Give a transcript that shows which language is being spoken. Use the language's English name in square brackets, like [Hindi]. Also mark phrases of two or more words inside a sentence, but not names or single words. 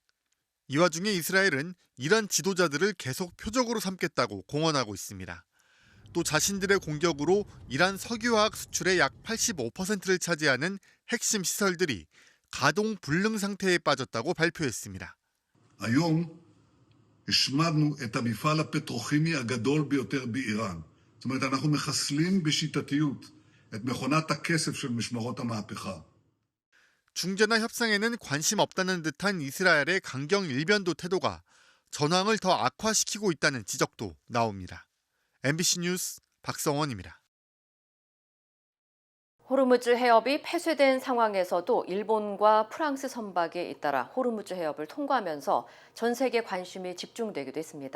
[Korean] 이 와중에 이스라엘은 이란 지도자들을 계속 표적으로 삼겠다고 공언하고 있습니다. 또 자신들의 공격으로 이란 석유화학 수출의 약 85%를 차지하는 핵심 시설들이 가동 불능 상태에 빠졌다고 발표했습니다. [Hebrew] היום השמדנו את המפעל הפטרוכימי הגדול ביותר באיראן. זאת אומרת, אנחנו מחסלים בשיטתיות את מכונת הכסף של משמרות המהפכה. [Korean] 중재나 협상에는 관심 없다는 듯한 이스라엘의 강경 일변도 태도가 전황을 더 악화시키고 있다는 지적도 나옵니다. MBC 뉴스 박성원입니다. 호르무즈 해협이 폐쇄된 상황에서도 일본과 프랑스 선박이 잇따라 호르무즈 해협을 통과하면서 전 세계 관심이 집중되기도 했습니다.